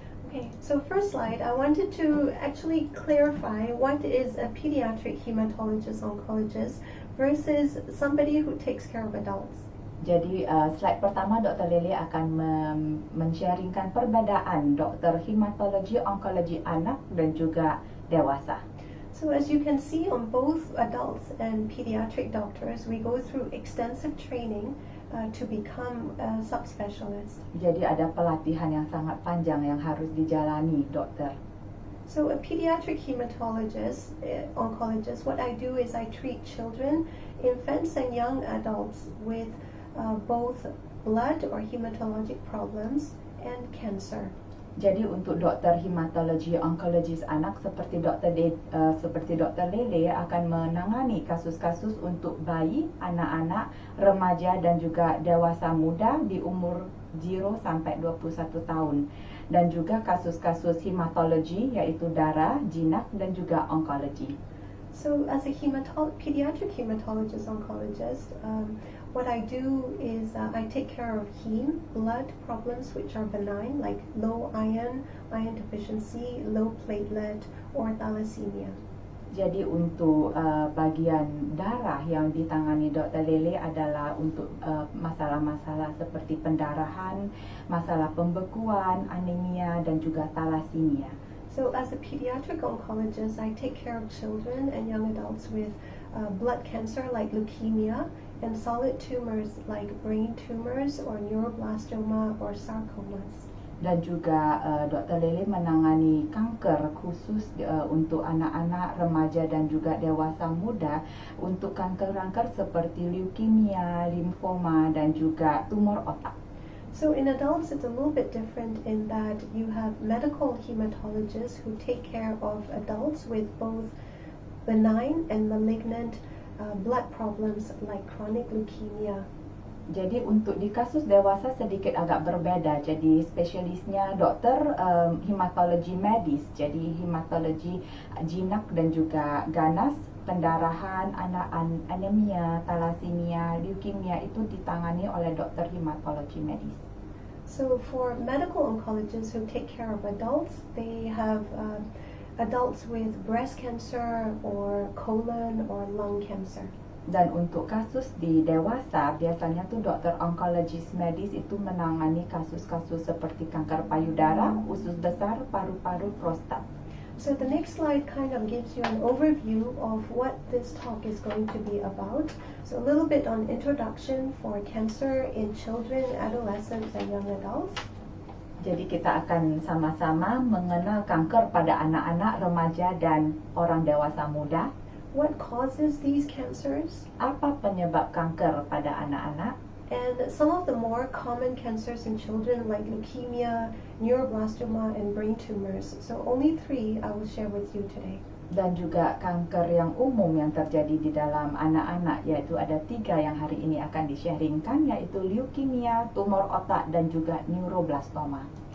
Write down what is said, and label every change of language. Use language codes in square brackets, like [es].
[en] Okay, so first slide, I wanted to actually clarify what is a pediatric hematologist oncologist versus somebody who takes care of adults. [id] Jadi slide pertama Dr. Lily akan men-sharingkan perbedaan dokter hematologi onkologi anak dan juga dewasa. [en] So as you can see on both adults and pediatric doctors, we go through extensive training to become a subspecialist. [id] Jadi ada pelatihan yang sangat panjang yang harus dijalani dokter. [en] So a pediatric hematologist, oncologist, what I do is I treat children, infants and young adults with both blood or hematologic problems and cancer. [id] Jadi untuk dokter hematologi onkologis anak seperti Dr. Lele akan menangani kasus-kasus untuk bayi, anak-anak, remaja dan juga dewasa muda di umur 0 sampai 21 tahun. Dan juga kasus-kasus hematologi yaitu darah, jinak dan juga onkologi. [en] So as a pediatric hematologist oncologist, what I do is I take care of heme, blood problems which are benign like low iron, iron deficiency, low platelet or thalassemia. [id] Jadi untuk bagian darah yang ditangani Dr. Lele adalah untuk masalah-masalah seperti pendarahan, masalah pembekuan, anemia dan juga thalassemia. [en] So as a pediatric oncologist, I take care of children and young adults with blood cancer like leukemia and solid tumors like brain tumors or neuroblastoma or sarcomas. [id] Dan juga Dr. Lele menangani kanker khusus untuk anak-anak, remaja dan juga dewasa muda untuk kanker-kanker seperti leukemia, limfoma dan juga tumor otak. [en] So in adults, it's a little bit different in that you have medical hematologists who take care of adults with both benign and malignant blood problems like chronic leukemia. [id] Jadi untuk di kasus dewasa sedikit agak berbeda. Jadi spesialisnya dokter hematologi medis. Jadi hematologi jinak dan juga ganas, pendarahan, anemia, thalassemia, leukemia itu ditangani oleh dokter hematologi medis. [en] So for medical oncologists who take care of adults, they have adults with breast cancer or colon or lung cancer. [id] Dan untuk kasus di dewasa, biasanya tuh dokter onkologis medis itu menangani kasus-kasus seperti kanker payudara, usus besar, paru-paru, prostat. [en] So the next slide kind of gives you an overview of what this talk is going to be about. So a little bit on introduction for cancer in children, adolescents, and young adults. [id] Jadi kita akan sama-sama mengenal kanker pada anak-anak, remaja, dan orang dewasa muda. [en] What causes these cancers? [id] Apa penyebab kanker pada anak-anak? [en] And some of the more common cancers in children like leukemia, neuroblastoma, and brain tumors. So only 3 I will share with you today. [id] Dan juga kanker yang umum yang terjadi di dalam anak-anak, yaitu ada 3 yang hari ini akan di-sharingkan, yaitu leukemia, tumor otak, dan juga neuroblastoma.